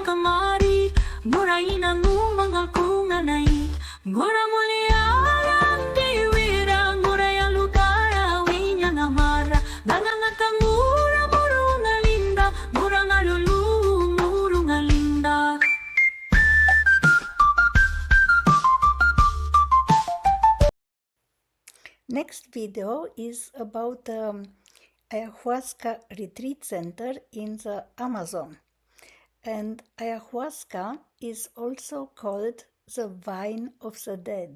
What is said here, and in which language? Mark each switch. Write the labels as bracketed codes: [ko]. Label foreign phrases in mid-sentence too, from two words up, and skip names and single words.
[en] kamari muray na ngumangal kunganay ngura muliarang diwirang muray ang lukara winya namara nangangatang mura murung alinda murang alulu murung alinda. Next video is about ayahuasca retreat center in the Amazon. And ayahuasca is also called the wine of the dead.